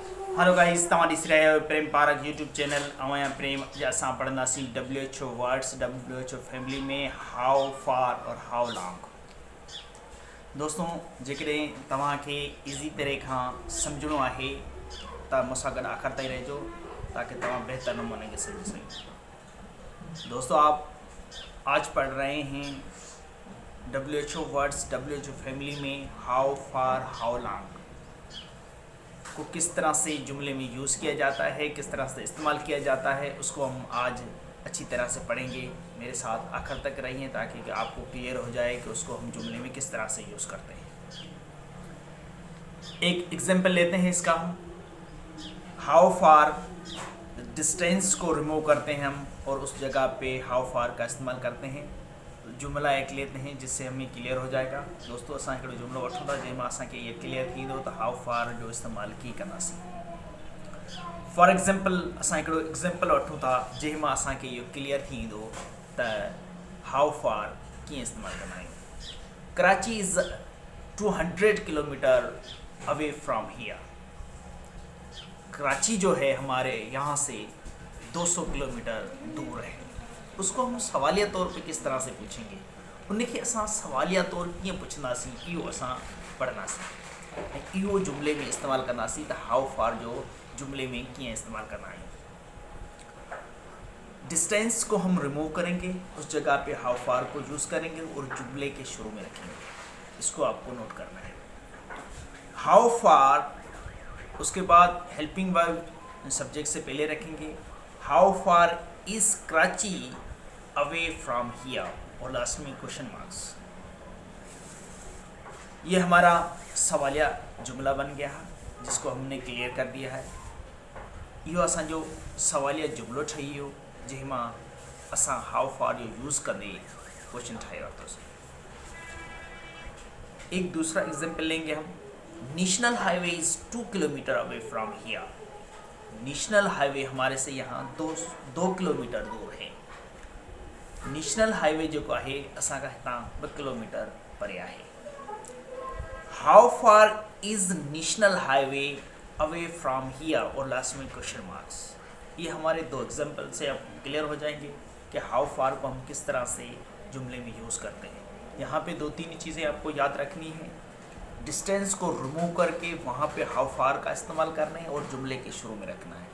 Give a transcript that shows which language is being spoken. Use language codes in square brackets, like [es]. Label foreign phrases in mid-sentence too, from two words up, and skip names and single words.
[en] Hello guys, [sd] तव्हां ॾिसी रहिया आहियो प्रेम पार्क यूट्यूब चैनल। आहियां प्रेम। अॼु असां पढ़ंदासीं [en] WHO words WHO family [sd] में [en] how far [sd] और [en] how long. [sd] दोस्तों, जेकॾहिं तव्हांखे ईज़ी तरह खां सम्झणो आहे त मूंसां गॾु आख़िर ताईं रहिजो ताकि तव्हां बेहतर नमूने के [ur] سمجھ سکیں. دوستوں، آپ آج پڑھ رہے ہیں [en] WHO words WHO family [ur] میں [en] how far how long [ur] کو کس طرح سے جملے میں یوز کیا جاتا ہے، کس طرح سے استعمال کیا جاتا ہے، اس کو ہم آج اچھی طرح سے پڑھیں گے. میرے ساتھ آخر تک رہیے تاکہ آپ کو کلیئر ہو جائے کہ اس کو ہم جملے میں کس طرح سے یوز کرتے ہیں. ایک ایگزامپل لیتے ہیں اس کا۔ ہم [en] how far distance [ur] کو ریموو کرتے ہیں ہم اور اس جگہ پہ [en] how far [ur] کا استعمال کرتے ہیں. جملہ ایک لیتے ہیں جس سے ہمیں کلیئر ہو جائے گا. [sd] दोस्तों, असां हिकिड़ो जुमलो वठूं था जंहिंमां असांखे इहे क्लियर थींदो त [en] how far [sd] जो इस्तेमालु कीअं कंदासीं। [en] For example, [sd] असां हिकिड़ो एग्ज़ाम्पल वठूं था जंहिंमां असांखे इहो क्लियर थींदो त [en] how far [sd] कीअं इस्तेमालु कंदा आहियूं। [en] Karachi is 200 kilometer away from here. [ur] کراچی جو ہے ہمارے یہاں سے 200 کلومیٹر دور ہے. اس کو ہم سوالیہ طور پہ کس طرح سے پوچھیں گے, [sd] उनखे असां सवालिया तौर कीअं पुछंदासीं, इहो असां पढ़ंदासीं ऐं इहो जुमले में इस्तेमालु कंदासीं त [en] how far [sd] जो जुमले में कीअं इस्तेमालु कंदा आहियूं। [ur] ڈسٹنس کو ہم ریموو کریں گے، اس جگہ پہ [en] how far [ur] کو یوز کریں گے اور جملے کے شروع میں رکھیں گے. اس کو آپ کو نوٹ کرنا ہے. [en] How far, [ur] اس کے بعد [en] helping verb subject [ur] سے پہلے رکھیں گے. [en] How far is Karachi away from here और लास्ट में question marks. [ur] یہ ہمارا سوالیہ جملہ بن گیا ہے جس کو ہم نے کلیئر کر دیا ہے. [sd] यो असांजो सवालिया जुमलो ठही वियो जंहिंमां असां [en] how far [sd] जो यूज़ कंदे क्वेश्चन ठाहे वरितोसीं। [ur] ایک دوسرا ایگزامپل لیں گے ہم. [en] National Highway is 2 kilometer away from here. [ur] نیشنل ہائی وے ہمارے سے یہاں 2 کلومیٹر دور ہے. [sd] नेशनल हाईवे जो है असांखा हितां 2 किलोमीटर परे आहे। [en] How far is National Highway away from here और लास्ट में question marks. [ur] یہ ہمارے دو ایگزامپل سے اب کلیئر ہو جائیں گے کہ [en] how far [ur] کو ہم کس طرح سے جملے میں یوز کرتے ہیں. یہاں پہ 2-3 چیزیں آپ کو یاد رکھنی ہے۔ ڈسٹنس کو ریموو کر کے وہاں پہ [en] how far [ur] کا استعمال کرنا ہے اور جملے کے شروع میں رکھنا ہے.